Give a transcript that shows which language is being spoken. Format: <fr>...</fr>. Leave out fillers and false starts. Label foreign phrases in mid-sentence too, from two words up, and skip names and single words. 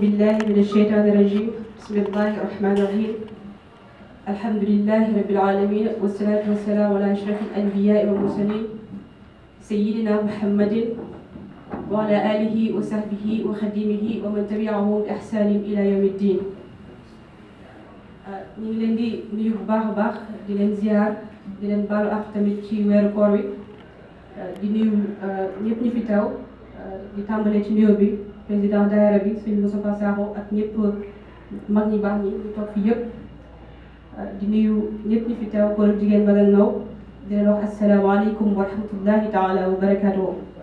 <ar>بالله من الشيطان الرجيم بسم الله الرحمن الرحيم الحمد لله رب العالمين والصلاة والسلام على أشرف الأنبياء والمرسلين سيدنا محمد وعلى آله وصحبه وخديمه ومن تبعهم بإحسان إلى يوم الدين.</ar> <wo>ñu ngi leen di nuyu bu baax a baax di leen ziar di leen baalu ak tamit ci weeru koor wi di nuyu ñëpp ñu fi taw di tàmbalee ci nuyoo bi président daayira bi suñu Moustapha Sakho ak ñëpp mag ñi baax ñi ñu toog fi yëpp di nuyu ñëpp ñu fi taw góor ak jigéen mag ak ndaw di leen wax</wo> <ar>السلام عليكم ورحمة الله تعالى وبركاته.</ar>